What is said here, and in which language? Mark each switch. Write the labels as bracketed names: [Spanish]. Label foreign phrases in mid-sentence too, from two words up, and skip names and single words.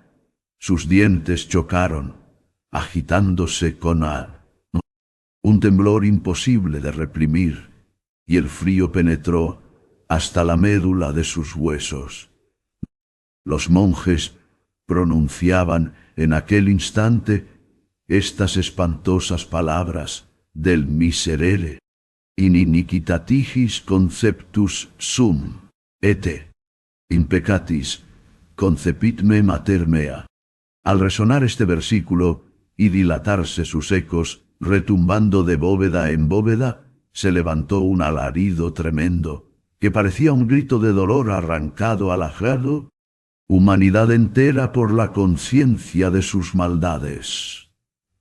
[Spanish] Sus dientes chocaron, agitándose con un temblor imposible de reprimir, y el frío penetró hasta la médula de sus huesos. Los monjes pronunciaban en aquel instante estas espantosas palabras del Miserere: [Latin] in iniquitatis conceptus sum, et in peccatis concepit me mater mea. [Spanish] Al resonar este versículo y dilatarse sus ecos, retumbando de bóveda en bóveda, se levantó un alarido tremendo, que parecía un grito de dolor arrancado al ajado, humanidad entera por la conciencia de sus maldades.